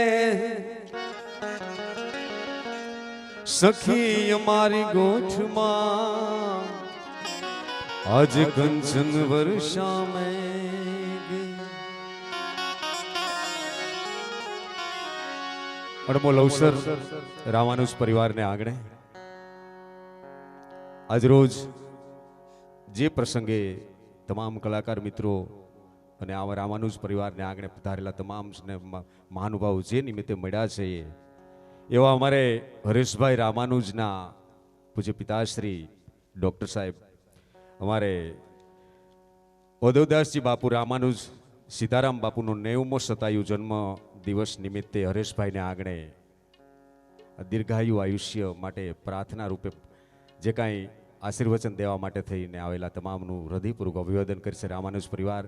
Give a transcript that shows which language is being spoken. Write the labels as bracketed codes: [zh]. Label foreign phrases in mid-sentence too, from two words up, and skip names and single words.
[gu] સખી હમારી ગોઠ માં આજ કંચન વર્ષા મેં અડમોલ અવસર રામાનુજ પરિવાર ને આંગણે આજ રોજ જે પ્રસંગે તમામ કલાકાર મિત્રો અને આવા રામાનુજ પરિવારને આંગણે પધારેલા તમામ મહાનુભાવો જે નિમિત્તે મળ્યા છે એવા અમારે હરેશભાઈ રામાનુજના પૂજ્ય પિતાશ્રી ડૉક્ટર સાહેબ અમારે ઉદયદાસજી બાપુ રામાનુજ સીતારામ બાપુનો 90મો શતાયુ જન્મ દિવસ નિમિત્તે હરેશભાઈને આંગણે દીર્ઘાયુ આયુષ્ય માટે પ્રાર્થના રૂપે જે કાંઈ આશીર્વચન દેવા માટે થઈને આવેલા તમામનું હૃદયપૂર્વક અભિવાદન કરશે રામાનુજ પરિવાર।